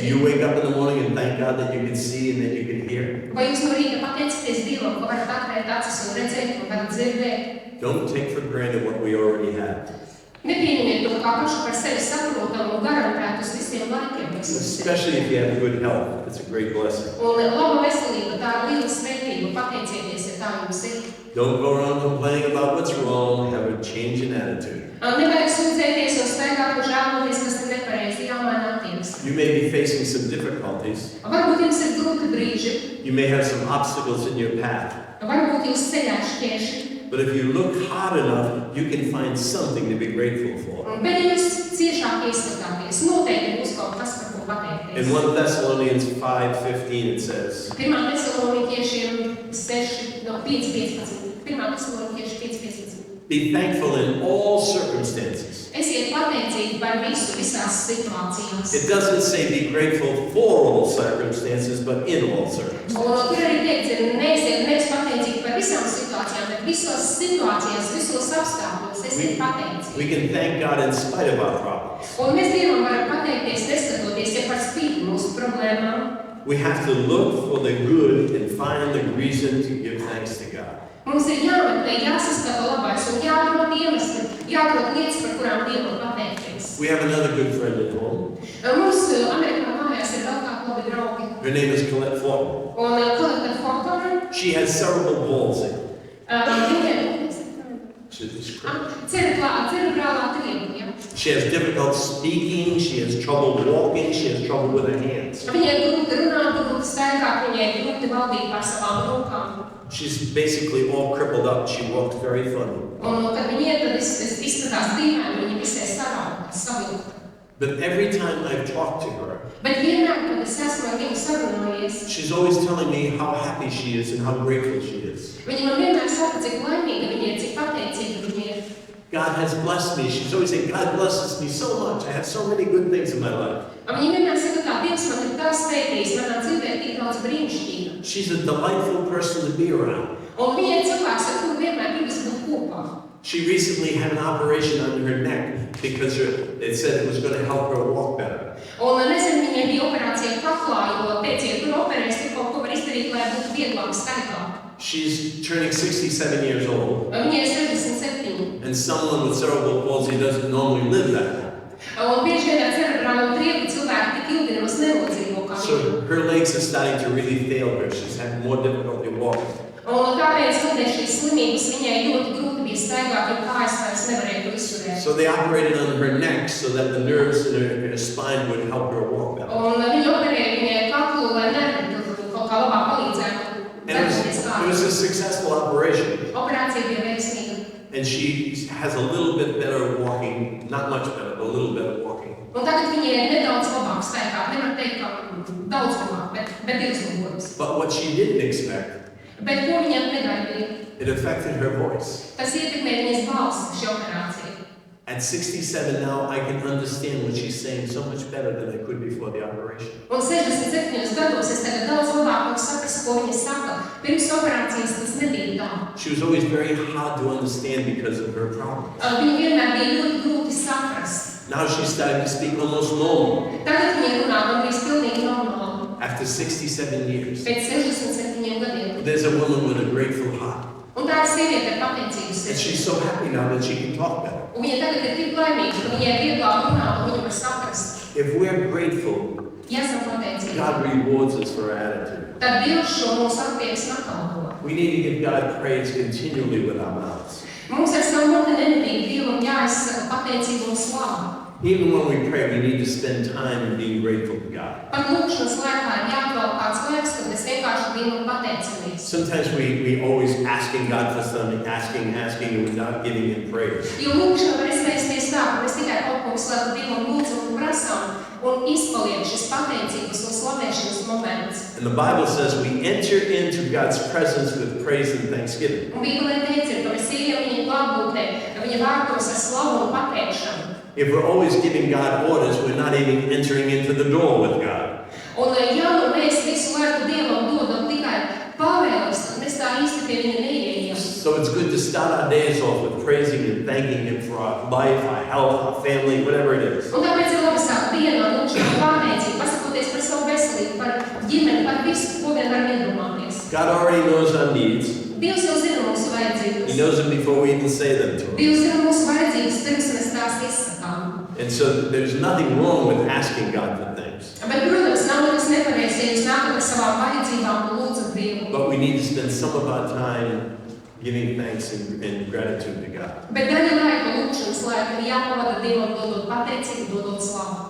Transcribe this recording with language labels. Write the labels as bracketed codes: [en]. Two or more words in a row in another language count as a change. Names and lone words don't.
[en] You wake up in the morning and thank God that you can see and that you can hear. [lv] Vai jūs no rīta pateicaties Dievam, ka varat atvērt acis un redzēt un varat dzirdēt? [en] Don't take for granted what we already have. [lv] Nepieņemiet to kā pašu par sevi saprotamu un garantētu uz visiem laikiem. [en] Especially if you have good health. It's a great blessing. [lv] Un laba veselība, tā ir liela svētība. Pateicieties, ja tā jums ir. [en] Don't go around complaining about what's wrong. Have a change in attitude. [lv] Nevajag sūdzēties un staigāt un žēloties, kas ir nepareizi, jāmaina attieksme. [en] You may be facing some difficulties. [lv] Varbūt jums ir grūti brīži. [en] You may have some obstacles in your path. [lv] Varbūt jūs ceļā šķēršļi. [en] But if you look hard enough, you can find something to be grateful for. [lv] Bet ja jūs ciešāk ieskatāties, noteikti būs kaut kas, par ko pateikties. [en] In 1 Thessalonians 5:15 it says, [lv] 1. Tesalonikiešiem 5:15. 1. Tesalonikiešiem 5:15. [en] be thankful in all circumstances. [lv] Esiet pateicīgi par visu, visās situācijās. [en] It doesn't say be grateful for all circumstances, but in all circumstances. [lv] Un tur arī teikts, nevis pateicīgi par visām situācijām, bet visos situācijās, visos apstākļos esiet pateicīgi. [en] We can thank God in spite of our problems. [lv] Un mēs Dievam varam pateikties, neskatoties, ja par spīti mūsu problēmām. [en] We have to look for the good and find the reason to give thanks to God. [lv] Mums ir jāmeklē, jāsaskata labais un jāatrod iemesli, jāatrod lietas, par kurām Dievam pateikties. [en] We have another good friend at home. [lv] Mums Amerikā mājās ir vēl kādi labi draugi. [en] Her name is Colette Fortin. [lv] Un Colette Fortin, [en] She has cerebral palsy. [lv] cerebrālā triepa, ja? [en] She has difficult speaking, she has trouble walking, she has trouble with her hands. [lv] Viņai ir grūti runāt, grūti staigāt, viņai ir grūti valdīt par savām rokām. [en] She's basically all crippled up. She walks very funny. [lv] Un, kad viņi iet, tad izskatās dīvaini, viņi visai sarauta, savilta. [en] But every time I've talked to her, [lv] Bet vienmēr, kad es esmu ar viņu sarunājies, [en] she's always telling me how happy she is and how grateful she is. [lv] viņi man vienmēr saka, cik laimīga viņa ir, cik pateicīga viņa ir. [en] God has blessed me. She's always saying, God blesses me so much. I have so many good things in my life. [lv] Viņa vienmēr saka, kā Dievs man ir tā svētījis, manā dzīvē ir tik daudz brīnišķīga. [en] She's a delightful person to be around. [lv] Un viņa ir cilvēks, ar kuru vienmēr gribas būt kopā. [en] She recently had an operation on her neck because it said it was going to help her walk better. [lv] Un nesen viņai bija operācija kaklā, jo teica, ja tur operēs, tur kaut ko var izdarīt, lai būtu vieglāk staigāt. [en] She's turning 67 years old. [lv] Viņai ir 67. [en] And someone with cerebral palsy doesn't normally live that long. [lv] Un bieži vien ar cerebrālo triepu cilvēki tik ilgi nemaz nenodzīvo kā viņa. [en] So her legs are starting to really fail her. She's having more difficulty walking. [lv] Un tāpēc, kad šīs slimības viņai ļoti grūti bija staigāt, un kājas vairs nevarēja to izturēt. [en] So they operated on her neck so that the nerves in her spine would help her walk better. [lv] Un viņi operēja viņai kaklu, lai nervi tur kaut kā labāk palīdzētu. [en] It was a successful operation. [lv] Operācija bija veiksmīga. [en] And she has a little bit better walking, not much better, but a little better walking. [lv] Un tagad viņai ir nedaudz labāk staigāt. Nevar teikt, ka daudz labāk, bet diezgan labs. [en] But what she didn't expect, [lv] Bet ko viņa negaidīja? [en] it affected her voice. [lv] Tas ietekmē viņas balsi, šī operācija. [en] At 67 now, I can understand what she's saying so much better than I could before the operation. [lv] Un 67 gados es tagad daudz labāk varu saprast, ko viņa saka. Pirms operācijas tas nebija tā. [en] She was always very hard to understand because of her problems. [lv] Viņa vienmēr bija ļoti grūti saprast. [en] Now she's starting to speak almost normal [lv] Tagad viņa runā gandrīz pilnīgi normāli. [en] after 67 years. [lv] Pēc 67 gadiem. [en] There's a woman with a grateful heart. [lv] Un tā ir sieviete ar pateicīgu [en] And [lv] sirdi. [en] she's so happy now that she can talk better. [lv] Un viņa tagad ir tik laimīga, ka viņai vieglāk runāt un viņa var saprast. [en] If we're grateful, [lv] Ja esam pateicīgi, [en] God rewards us for our attitude. [lv] tad Dievs šo mūsu attieksmi atalgo. [en] We need to give God praise continually with our mouths. [lv] Mums ar savu muti nemitīgi Dievam jāizsaka pateicību un slavu. [en] Even when we pray, we need to spend time in being grateful to God. [lv] Pat lūkšanas laikā ir jāatvēl kāds laiks, kad mēs vienkārši Dievam pateicamies. [en] Sometimes we always asking God for something, asking, and we're not giving Him praise. [lv] Jo lūkšana var izvērsties tā, ka mēs tikai kaut ko visu laiku Dievam lūdzam un prasām, un izpaliek šis pateicības un slavēšanas moments. [en] And the Bible says we enter into God's presence with praise and thanksgiving. [lv] Un Bībelē teica, ka mēs ejam viņa klātbūtnē, viņa vārtos ar slavu un pateikšanu. [en] If we're always giving God orders, we're not even entering into the door with God. [lv] Un ja nu mēs visu laiku Dievam dodam tikai pavēles, tad mēs tā īsti pie viņa neieejam. [en] So it's good to start our days off with praising and thanking Him for our life, our health, our family, whatever it is. [lv] Un tāpēc ir labi sākt dienu ar lūkšanu pateicību, pasakoties par savu veselību, par ģimeni, par visu, ko vien varam iedomāties. [en] God already knows our needs. [lv] Dievs jau zina mūsu vajadzības. [en] He knows them before we even say them to Him. [lv] Dievs zina mūsu vajadzības, pirms mēs tās izsakām. [en] And so there's nothing wrong with asking God for things. [lv] Bet, protams, nav nekas nepareizs, ja jūs nākat ar savām vajadzībām un lūdzat Dievu. [en] But we need to spend some of our time giving thanks and gratitude to God. [lv] Bet daļa laika lūkšanas laika ir jāpavada Dievam, dodot pateicību, dodot slavu.